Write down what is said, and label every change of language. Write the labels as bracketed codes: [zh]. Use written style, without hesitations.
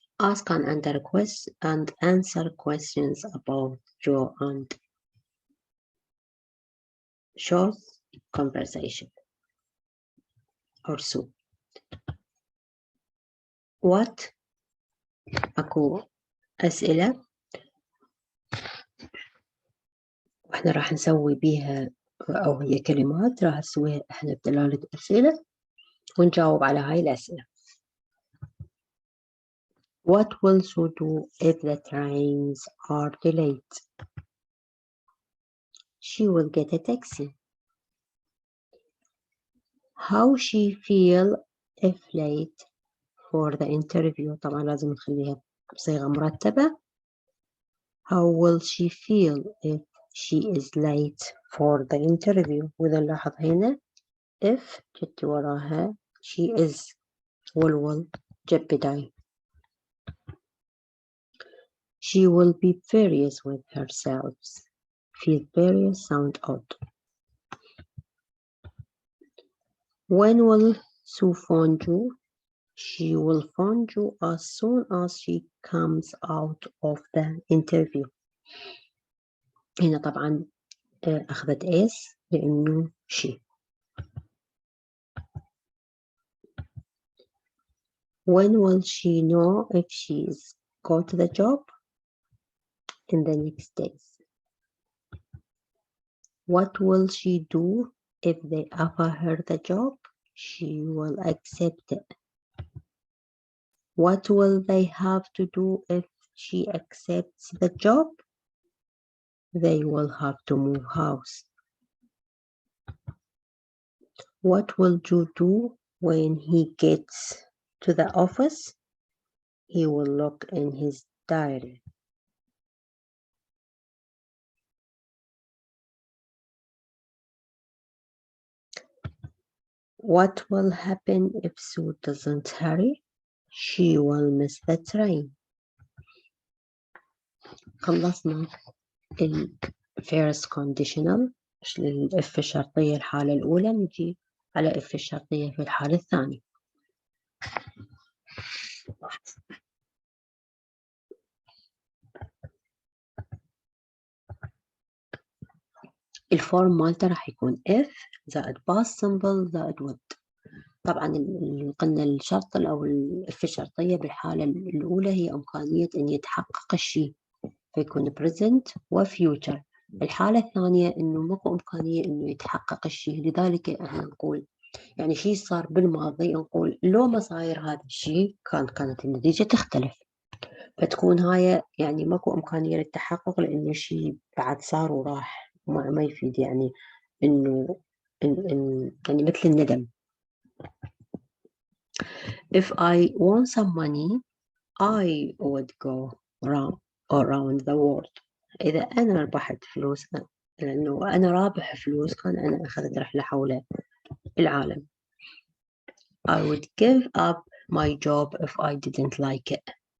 [en] Ask and answer questions about Joe and Shaw's conversation or so. What؟ [ar] أكو أسئلة وإحنا راح نسوي بيها، أو هي كلمات راح نسويها إحنا بدلالة أسئلة ونجاوب على هاي الأسئلة. [en] What will she do if the trains are delayed? She will get a taxi. How she feel if late for the interview؟ [ar] طبعا لازم نخليها بصيغة مرتبة. [en] How will she feel if she is late for the interview؟ [ar] وإذا نلاحظ هنا [en] if [ar] جت وراها [en] she is will جبداي. She will be furious with herself. Feel furious sound odd. When will Sue phone you? She will phone you as soon as she comes out of the interview. [ar] هنا طبعا أخذت S لأنه she. [en] When will she know if she's got the job? In the next days. What will she do if they offer her the job? She will accept it. What will they have to do if she accepts the job? They will have to move house. What will Joe do when he gets to the office? He will look in his diary. What will happen if Sue doesn't hurry? She will miss the train. [ar] خلصنا ال first conditional الإف الشرطية الحالة الأولى، نجي على إف الشرطية في الحالة الثانية. الفورم مالته راح يكون if زائد past simple زائد would. طبعا قلنا الشرط أو الإف الشرطية بالحالة الأولى هي إمكانية أن يتحقق الشيء فيكون present و future. الحالة الثانية إنه ماكو إمكانية إنه يتحقق الشيء، لذلك إحنا نقول يعني شيء صار بالماضي نقول لو ما صاير هذا الشيء كانت النتيجة تختلف، فتكون هاي يعني ماكو إمكانية للتحقق لأنه شيء بعد صار وراح ما يفيد يعني إنه يعني مثل الندم. [en] If I want some money I would go around the world. [ar] إذا أنا ربحت فلوس لأنه أنا رابح فلوس كان أنا أخذت رحلة حول العالم. [en] I would give up my job if I didn't like it.